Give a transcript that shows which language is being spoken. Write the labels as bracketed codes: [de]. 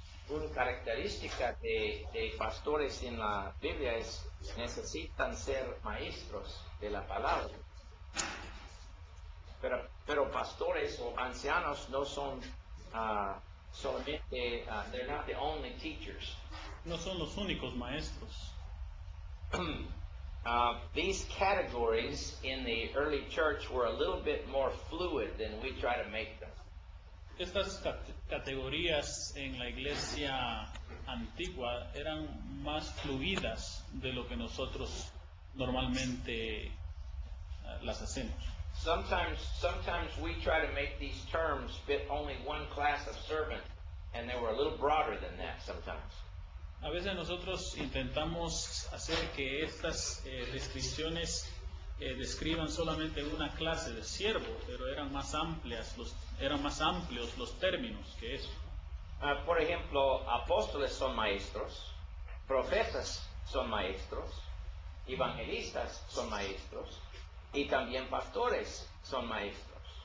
[es] una característica de pastores en la Biblia es necesitan ser maestros de la palabra. Pero pastores o ancianos no son solamente, [en] they're not the only teachers. [es] No son los únicos maestros. [en] These categories in the early church were a little bit more fluid than we try to make them. [es] Estas categorías en la iglesia antigua eran más fluidas de lo que nosotros normalmente las hacemos. [en] Sometimes we try to make these terms fit only one class of servant, and they were a little broader than that sometimes. [es] A veces nosotros intentamos hacer que estas descripciones describan solamente una clase de siervo, pero eran más amplios los términos que eso. Por ejemplo, apóstoles son maestros, profetas son maestros, evangelistas son maestros, y también pastores son maestros.